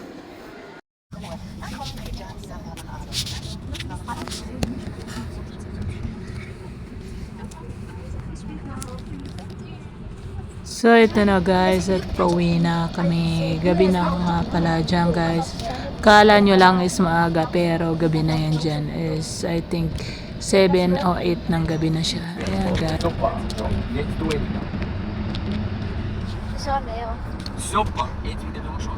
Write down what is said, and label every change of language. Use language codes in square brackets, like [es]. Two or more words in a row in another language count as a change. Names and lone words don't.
[tl] So, ito na guys, at pauwi na kami. Gabi na nga pala dyan guys. Kala nyo lang is maaga, pero gabi na yan dyan is, [en] I think, [tl] 7 o 8 ng gabi na siya. Ayan guys. [de] Super. So, jetzt du wieder. So, Leo. Super. Jetzt wieder du.